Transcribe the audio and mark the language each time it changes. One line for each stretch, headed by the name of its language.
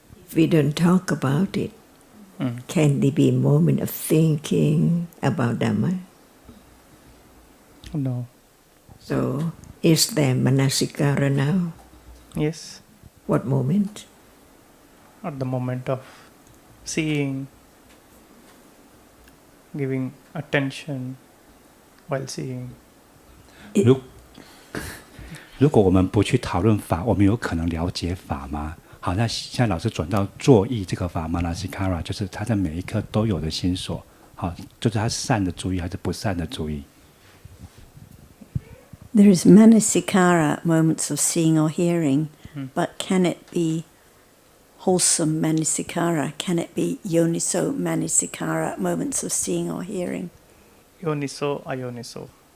English: If we don't talk about it, can there be a moment of thinking about Dhamma? No. So, is there manasikara now? Yes. What moment? At the moment of seeing, giving attention while seeing.
Chinese: 如果我们不去讨论法，我们有可能了解法吗？好，那现在老师转到作意这个法 manasikara， 就是他在每一刻都有的心所。好，就是他善的注意还是不善的注意。
English: There is manasikara, moments of seeing or hearing, but can it be wholesome manasikara? Can it be yoniso manasikara, moments of seeing or hearing? Yoniso, ayoniso.